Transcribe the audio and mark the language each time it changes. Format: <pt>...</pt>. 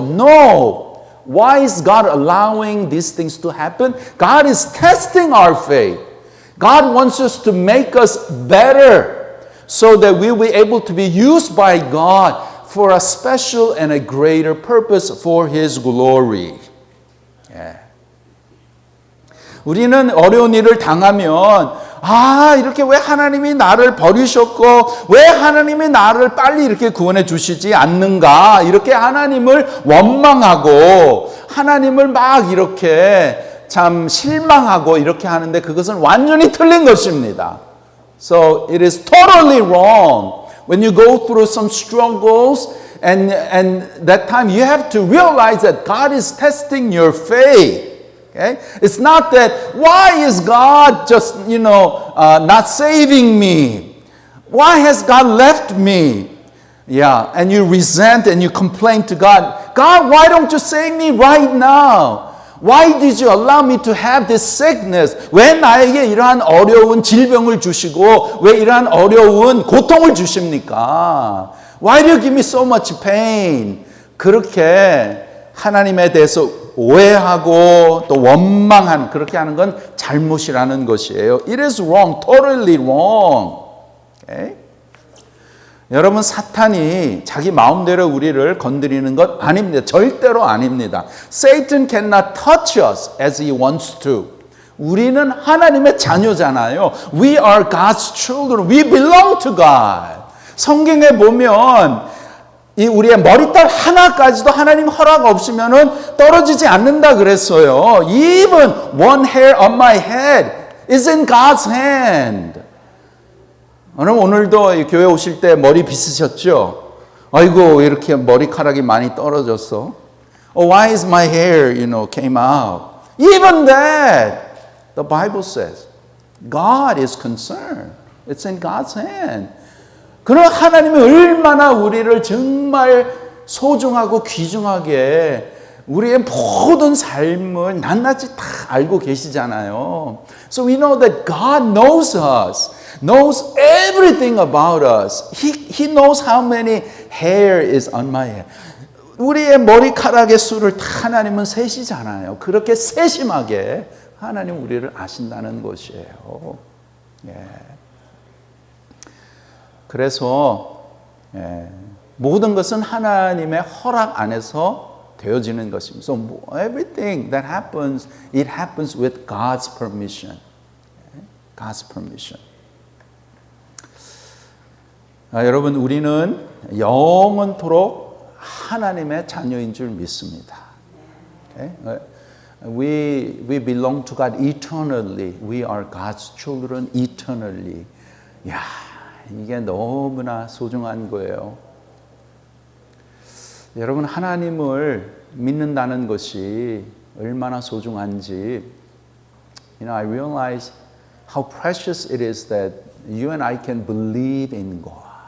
<en>No. Why is God allowing these things to happen? God is testing our faith. God wants us to make us better so that we will be able to be used by God for a special and a greater purpose for His glory. 예.</en> <ko>우리는 어려운 일을 당하면 이렇게 왜 하나님이 나를 버리셨고 왜 하나님이 나를 빨리 이렇게 구원해 주시지 않는가 이렇게 하나님을 원망하고 하나님을 막 이렇게 참 실망하고 이렇게 하는데 그것은 완전히 틀린 것입니다.</ko> <en>So it is totally wrong. When you go through some struggles and that time you have to realize that God is testing your faith. Okay? It's not that why is God just not saving me? Why has God left me? Yeah, and you resent and you complain to God. God, why don't you save me right now? Why did you allow me to have this sickness?</en> <ko>왜 나에게 이러한 어려운 질병을 주시고 왜 이러한 어려운 고통을 주십니까?</ko> <en>Why do you give me so much pain?</en> <ko>그렇게 하나님에 대해서 오해하고 또 원망하는 그렇게 하는 건 잘못이라는 것이에요.</ko> <en>It is wrong, totally wrong. Okay?</en> <ko>여러분 사탄이 자기 마음대로 우리를 건드리는 것 아닙니다. 절대로 아닙니다.</ko> <en>Satan cannot touch us as he wants to.</en> <ko>우리는 하나님의 자녀잖아요.</ko> <en>We are God's children. We belong to God.</en> <ko>성경에 보면 이 우리의 머리털 하나까지도 하나님 허락 없으면은 떨어지지 않는다 그랬어요.</ko> <en>Even one hair on my head is in God's hand.</en> <ko>오늘도 교회 오실 때 머리 빗으셨죠? 아이고 이렇게 머리카락이 많이 떨어졌어.</ko> <en>Oh, why is my hair, came out? Even that, the Bible says, God is concerned. It's in God's hand.</en> <ko>그럼 하나님이 얼마나 우리를 정말 소중하고 귀중하게 우리의 모든 삶을 낱낱이 다 알고 계시잖아요.</ko> <en>So we know that God knows us, knows everything about us. He knows how many hair is on my head.</en> <ko>우리의 머리카락의 수를 다 하나님은 세시잖아요. 그렇게 세심하게 하나님 우리를 아신다는 것이에요. 예. 그래서 모든 것은 하나님의 허락 안에서 되어지는 것입니다.</ko> <en>So everything that happens, it happens with God's permission. God's permission.</en> <ko>여러분, 우리는 영원토록 하나님의 자녀인 줄 믿습니다.</ko> <en>Okay? We belong to God eternally. We are God's children eternally.</en> <ko>야, 이게 너무나 소중한 거예요. 여러분, 하나님을 믿는다는 것이 얼마나 소중한지,</ko> <en>I realize how precious it is that you and I can believe in God.</en>